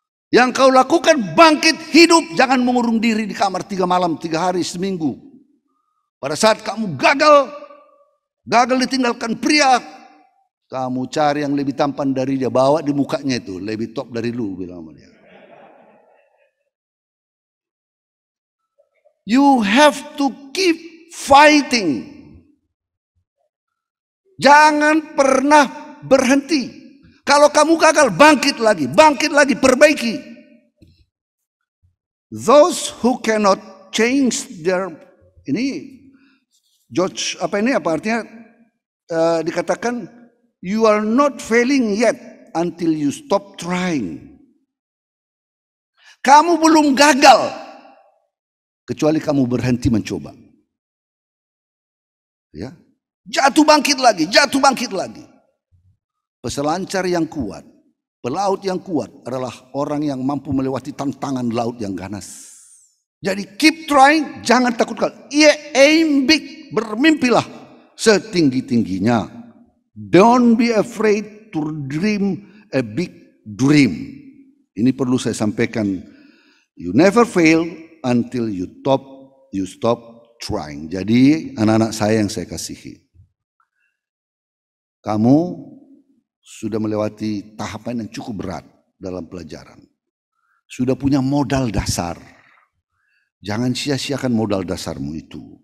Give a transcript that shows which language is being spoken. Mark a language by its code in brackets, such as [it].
[id] Yang kau lakukan bangkit hidup, jangan mengurung diri di kamar 3 malam, 3 hari, seminggu. Pada saat kamu gagal ditinggalkan pria, kamu cari yang lebih tampan dari dia, bawa di mukanya itu, lebih top dari lu, bilang sama dia. [en] You have to keep fighting. [id] Jangan pernah berhenti. Kalau kamu gagal, bangkit lagi, perbaiki. [en] Those who cannot change their, [id] ini George, apa artinya? Dikatakan, [en] you are not failing yet until you stop trying. [id] Kamu belum gagal kecuali kamu berhenti mencoba. Ya, jatuh bangkit lagi. Peselancar yang kuat, pelaut yang kuat adalah orang yang mampu melewati tantangan laut yang ganas. Jadi [en] keep trying, [id] jangan takut gagal. [en] Aim big, [id] bermimpilah setinggi-tingginya. [en] Don't be afraid to dream a big dream. [id] Ini perlu saya sampaikan. [en] You never fail until you stop trying. [id] Jadi anak-anak saya yang saya kasihi, kamu sudah melewati tahapan yang cukup berat dalam pelajaran. Sudah punya modal dasar. Jangan sia-siakan modal dasarmu itu.